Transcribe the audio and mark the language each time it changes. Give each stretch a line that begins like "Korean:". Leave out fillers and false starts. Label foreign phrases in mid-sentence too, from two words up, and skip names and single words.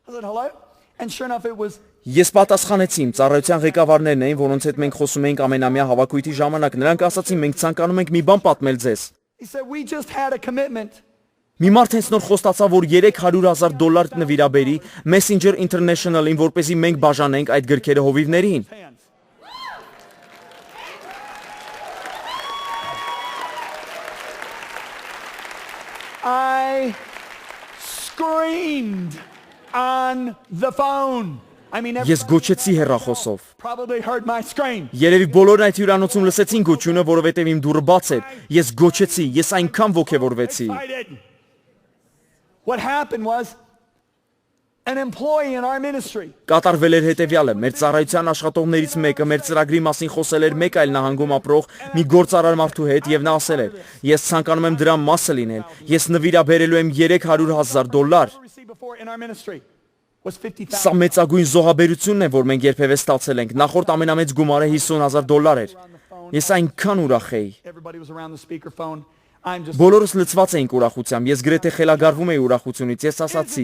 Armenian: Ես պատասխանեցի, իմ ծառայության ղեկավարներն էին, որոնց հետ մենք խոսում էինք ամենամյա հավաքույթի ժամանակ։ Նրանք ասացին, մենք ցանկանում ենք մի բան պատմել ձեզ։ Մի մարդ հենց նոր խոստացավ, որ $300,000 նվիրաբերի Messenger International-ին, որպեսզի մենք բաժանենք այդ գրքերը հովիվներին։
English: I screamed on the phone.
Armenian: Ես գոչեցի հեռախոսով։
English: Probably heard my scream.
Armenian: Երևի բոլորն այդ հյուրանոցում լսեցին գոչյունը, որովհետև իմ դուռը բաց էր։ Ես գոչեցի, ես այնքան ոգևորվեցի։
English: What happened was an employee in our ministry.
Armenian: Կատարվել էր հետևյալը. մեր ծառայության աշխատողներից մեկը մեր ծրագրի մասին խոսել էր մեկ այլ նահանգում ապրող մի գործարար մարդու հետ եւ նա ասել էր. ես ցանկանում եմ դրա մասը լինել, ես նվիրաբերելու եմ $300,000։ Սա մեծագույն զոհաբերությունն է, որ մենք երբևէ ստացել ենք։ Նախորդ ամենամեծ գումարը $50,000 էր։ Ես այնքան ուրախ էի։ Բոլորս լցված էինք ուրախությամբ, ես գրեթե խելագարվում էի ուրախությունից, ես ասացի.